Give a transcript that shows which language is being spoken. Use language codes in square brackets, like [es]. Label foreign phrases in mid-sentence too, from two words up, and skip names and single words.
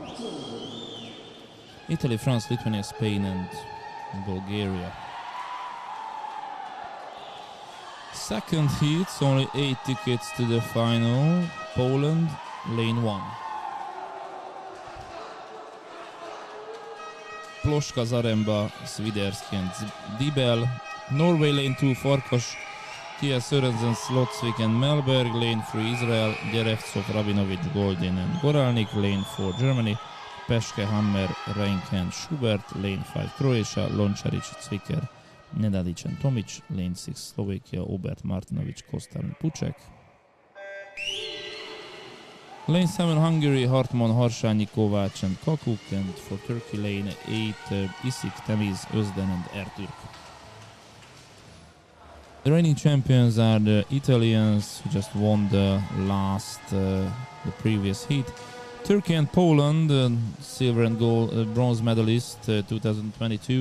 [en] Italy, France, Lithuania, Spain and Bulgaria. Second heat, only 8 tickets to the final. Poland, lane 1. Ploška, Zaremba, Swiderski and Dibel. Norway, lane 2, Farkas, Tia Sørensen, Slotsvik and Melberg. Lane 3, Israel, Derevtsov, Rabinovic, Goldin and Goralnik. Lane 4, Germany, Peschke, Hammer, Reinke and Schubert. Lane 5, Croatia, Lončarić, Zwicker, Nedadic and Tomic. Lane 6, Slovakia, Obert, Martinovic, Kostar and Pucek. Lane 7, Hungary, Hartmann, Harsányi, Kovács and Kakuk. And for Turkey, lane 8, Isik, Temiz, Özden and Ertürk. The reigning champions are the Italians, who just won the previous heat. Turkey and Poland, silver and gold, bronze medalist 2022.